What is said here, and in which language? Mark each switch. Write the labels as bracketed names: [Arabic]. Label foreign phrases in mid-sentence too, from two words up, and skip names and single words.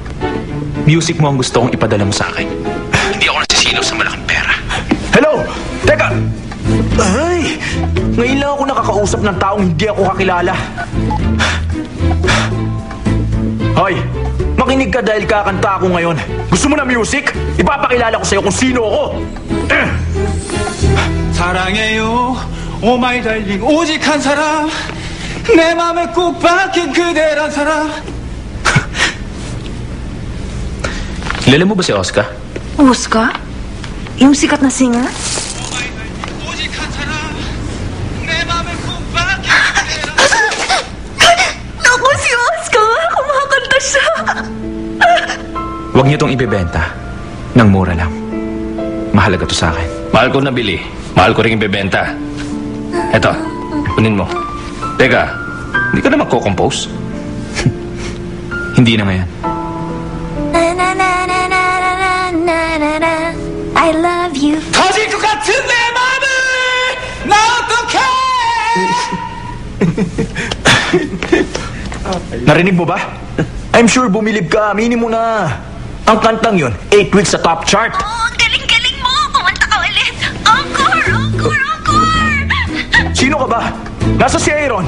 [Filipino] Music mo ang gusto kong ipadala mo sa akin. Hindi ako nasisilaw sa malaking pera. Hello? Teka! Ay! Ngayon lang ako nakakausap ng taong hindi ako kakilala. Hoy! Makinig ka dahil kakanta ako ngayon. Gusto mo na music? Ipapakilala ko sa'yo kung sino ako. [Korean] 사랑해요 [English] oh my darling [Korean] 오직 한 사람 내 맘에 꼭 박힌 그대란 사람. [Filipino] Kilala mo ba si Oscar? Oscar? Yung sikat na singer? [Korean] 오직 한 사람 내 맘에 꼭 박힌 그대란 [Filipino] Naku, si Oscar! Kumakanta siya! Huwag niyo tong ibebenta. Nang mura lang. Mahalaga to sa akin. Mahal ko nabili. Mahal ko rin ibebenta. Eto, kunin mo. Teka, hindi ka na magko-compose? Hindi na ngayon. [English] I love you. [Korean] 터질 것 같은 내 맘을 나 어떡해. [Filipino] Narinig mo ba? [English] I'm sure [Filipino] bumilib ka. Aminin mo na. Ang kantang yun, 8 weeks sa [English] top chart. [Filipino] Oh, ang galing-galing mo! Kumanta ka ulit! Encore! Encore! Encore! Sino ka ba? Nasa si Aaron.